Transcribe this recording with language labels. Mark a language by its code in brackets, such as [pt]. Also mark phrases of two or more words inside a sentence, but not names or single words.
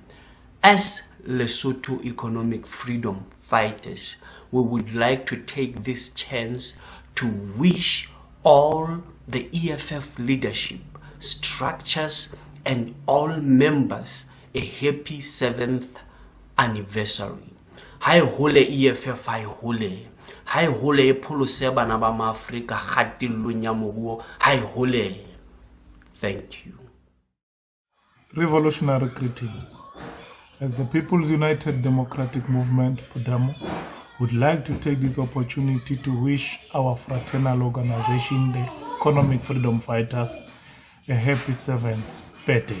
[en] As Lesotho economic freedom fighters, we would like to take this chance to wish all the EFF leadership, structures, and all members a happy 7th anniversary. [st] Hai hole EFF, hai hole e pholose bana ba maAfrika kgatellong ya moruo, hai hole. [en] Thank you. Revolutionary greetings. As the People's United Democratic Movement, PODEMO, would like to take this opportunity to wish our fraternal organization, the Economic Freedom Fighters, a happy 7th birthday.